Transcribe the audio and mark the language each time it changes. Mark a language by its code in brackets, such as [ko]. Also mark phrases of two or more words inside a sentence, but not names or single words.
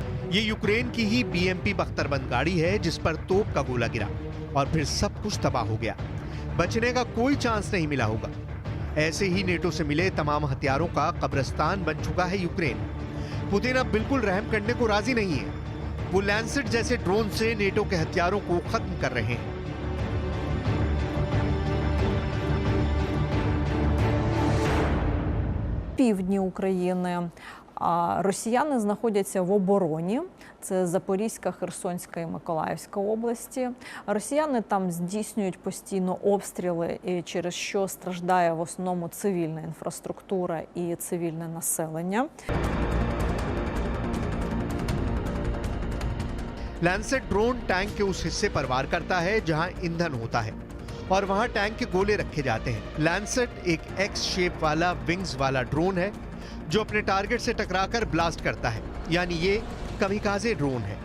[hi] ये यूक्रेन की ही BMP बख्तरबंद गाड़ी है जिस पर तोप का गोला गिरा और फिर सब कुछ तबाह हो गया। बचने का कोई चांस नहीं मिला होगा। ऐसे ही नेटो से मिले तमाम हथियारों का कब्रिस्तान बन चुका है यूक्रेन। पुतिन अब बिल्कुल रहम करने को राजी नहीं है। वो लैंसेट जैसे ड्रोन से नेटो के हथियारों को खत्म कर रहे हैं। [uk] Півдні України. А росіяни знаходяться в обороні. Це Запорізька, Херсонська і Миколаївська області. Росіяни там здійснюють постійно обстріли, і через що страждає в основному цивільна інфраструктура і цивільне населення. [hi] लैंसेट ड्रोन टैंक के उस हिस्से पर वार करता है जहां ईंधन होता है और वहां टैंक के गोले रखे जाते हैं। लैंसेट एक एक्स शेप वाला विंग्स वाला ड्रोन है जो अपने टारगेट से टकराकर ब्लास्ट करता है, यानी ये कमिकाजे ड्रोन है।